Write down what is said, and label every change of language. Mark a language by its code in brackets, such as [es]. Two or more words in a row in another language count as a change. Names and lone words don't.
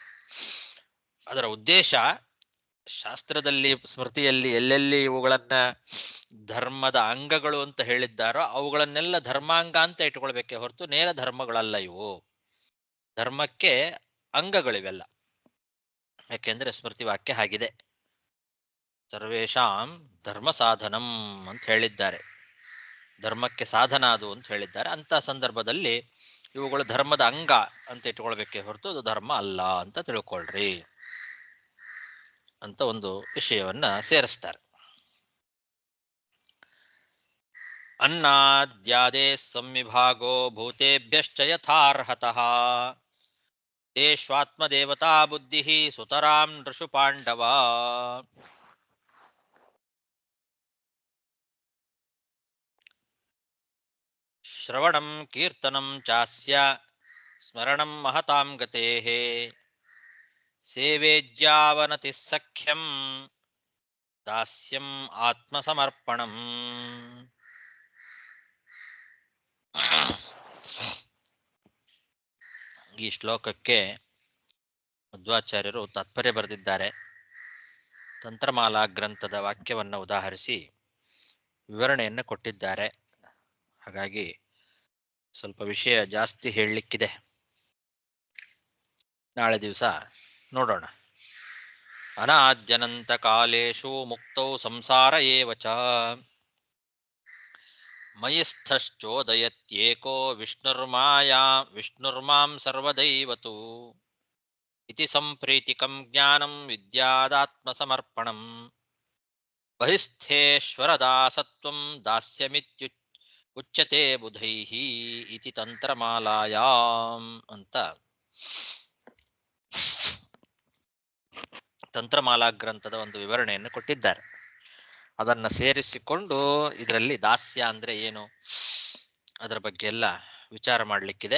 [kn] ಅದರ ಉದ್ದೇಶ ಶಾಸ್ತ್ರದಲ್ಲಿ ಸ್ಮೃತಿಯಲ್ಲಿ ಎಲ್ಲೆಲ್ಲಿ ಇವುಗಳನ್ನ ಧರ್ಮದ ಅಂಗಗಳು ಅಂತ ಹೇಳಿದ್ದಾರೋ ಅವುಗಳನ್ನೆಲ್ಲ ಧರ್ಮಾಂಗ ಅಂತ ಇಟ್ಕೊಳ್ಬೇಕೆ ಹೊರತು ನೇರ ಧರ್ಮಗಳಲ್ಲ ಇವು. ಧರ್ಮಕ್ಕೆ ಅಂಗಗಳಿವೆಲ್ಲ. ಯಾಕೆಂದ್ರೆ ಸ್ಮೃತಿ ವಾಕ್ಯ ಹಾಗಿದೆ, [sa] ಸರ್ವೇಷಾಂ ಧರ್ಮ ಸಾಧನಂ [kn] ಅಂತ ಹೇಳಿದ್ದಾರೆ. ಧರ್ಮಕ್ಕೆ ಸಾಧನ ಅದು ಅಂತ ಹೇಳಿದ್ದಾರೆ. ಅಂತ ಸಂದರ್ಭದಲ್ಲಿ ಇವುಗಳು ಧರ್ಮದ ಅಂಗ ಅಂತ ಇಟ್ಕೊಳ್ಬೇಕೆ ಹೊರತು ಅದು ಧರ್ಮ ಅಲ್ಲ ಅಂತ ತಿಳ್ಕೊಳ್ರಿ ಅಂತ ಒಂದು ವಿಷಯವನ್ನ ಸೇರಿಸ್ತಾರೆ. [sa] ಅನ್ನಾದ್ಯಾದೇ ಸಂವಿಭಾಗೋ ಭೂತೇಭ್ಯಶ್ಚ ಯಥಾರ್ಹತಃ ತೇಷ್ವಾತ್ಮದೇವತಾ ಬುದ್ಧಿ ಸುತರಾಂ ನೃಷು ಪಾಂಡವ. ಶ್ರವಣಂ ಕೀರ್ತನಂ ಚಾಸ್ಯ ಸ್ಮರಣಂ ಮಹತಾಂ ಗತೇಃ ಸೇವೇಜ್ಯಾವನತಿ ಸಖ್ಯಂ ದಾಸ್ಯಂ ಆತ್ಮಸಮರ್ಪಣಂ. [kn] ಈ ಶ್ಲೋಕಕ್ಕೆ ಮಧ್ವಾಚಾರ್ಯರು ತಾತ್ಪರ್ಯ ಬರೆದಿದ್ದಾರೆ. ತಂತ್ರಮಾಲಾ ಗ್ರಂಥದ ವಾಕ್ಯವನ್ನು ಉದಾಹರಿಸಿ ವಿವರಣೆಯನ್ನು ಕೊಟ್ಟಿದ್ದಾರೆ. ಹಾಗಾಗಿ ಸ್ವಲ್ಪ ವಿಷಯ ಜಾಸ್ತಿ ಹೇಳಲಿಕ್ಕಿದೆ, ನಾಳೆ ದಿವಸ ನೋಡೋಣ. [sa] ಅನಾದ್ಯನಂತ ಕಾಲೇಶು ಮುಕ್ತೌ ಸಂಸಾರ ಏವ ಚ ಮಯಿಸ್ಥಶ್ಚೋದಯತ್ಯೇಕೋ ವಿಷ್ಣುರ್ಮಾಂ ಸರ್ವದೈವತು ಇತಿ ಸಂಪ್ರೀತಿಕಂ ಜ್ಞಾನಂ ವಿದ್ಯಾದಾತ್ಮಸಮರ್ಪಣಂ ಬಹಿಸ್ಥೇಶ್ವರದಾಸತ್ವಂ ದಾಸ್ಯಮಿತ್ಯು ಉಚ್ಯತೆ ಬುಧೈಃ ಇತಿ ತಂತ್ರಮಾಲಾಯಾಂ [kn] ಅಂತ ತಂತ್ರಮಾಲಾ ಗ್ರಂಥದ ಒಂದು ವಿವರಣೆಯನ್ನು ಕೊಟ್ಟಿದ್ದಾರೆ. ಅದನ್ನ ಸೇರಿಸಿಕೊಂಡು ಇದರಲ್ಲಿ ದಾಸ್ಯ ಅಂದ್ರೆ ಏನು ಅದರ ಬಗ್ಗೆ ಎಲ್ಲ ವಿಚಾರ ಮಾಡಲಿಕ್ಕಿದೆ.